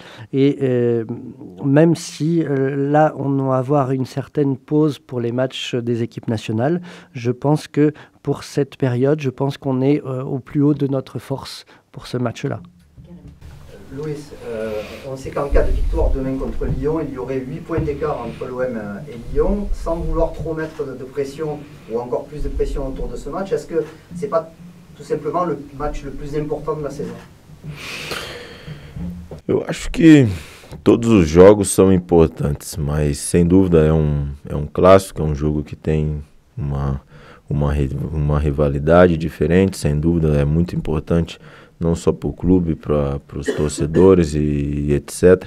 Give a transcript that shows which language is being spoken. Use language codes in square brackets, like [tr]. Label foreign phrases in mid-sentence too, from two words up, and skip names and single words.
[fr] Et même si là, on va avoir une certaine pause pour les matchs des équipes nationales, je pense que pour cette période, je pense qu'on est au plus haut de notre force pour ce match-là. Luis, on sait qu'en cas de victoire demain contre Lyon, il y aurait 8 points d'écart entre l'OM et Lyon. Sans vouloir trop mettre de pression ou encore plus de pression autour de ce match, est-ce que ce n'est pas tout simplement le match le plus important de la saison? [pt] Eu acho que todos os jogos são importantes, mas sem dúvida é um clássico, é um jogo que tem uma rivalidade diferente, sem dúvida é muito importante, não só para o clube, para os torcedores e etc.